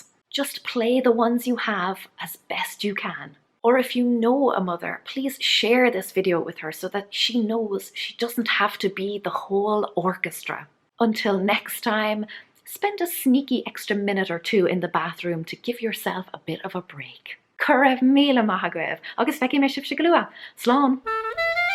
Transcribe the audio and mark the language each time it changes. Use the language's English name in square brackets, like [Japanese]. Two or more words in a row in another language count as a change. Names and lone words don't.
[English] Just play the ones you have as best you can. Or if you know a mother, please share this video with her so that she knows she doesn't have to be the whole orchestra. Until next time, spend a sneaky extra minute or two in the bathroom to give yourself a bit of a break. [Irish] Cur raibh míle maith agaibh, agus feici mé sibh se go luath. Slán!